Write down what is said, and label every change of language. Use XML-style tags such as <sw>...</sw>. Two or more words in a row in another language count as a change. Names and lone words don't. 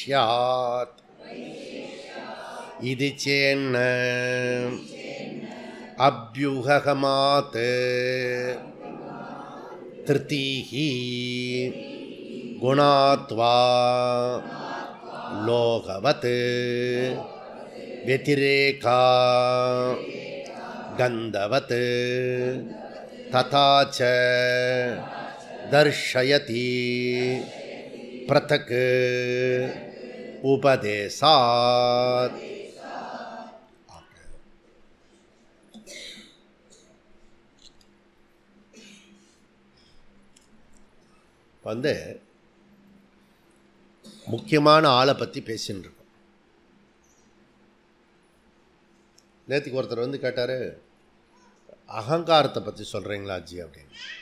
<sa>वैशेष्यात् इति चेन्न अभ्युपगमात् हृदीहि गुणाद्वा लोकवत् व्यतिरेका गंधवत् तथा च दर्शयति पृथक् उपदेशात्.</sa> <ta>வந்து முக்கியமான ஆளை பற்றி பேசின்னு இருக்கோம். நேற்றுக்கு ஒருத்தர் வந்து கேட்டார், அகங்காரத்தை பற்றி சொல்கிறீங்களா ஜி அப்படின்னு.</ta>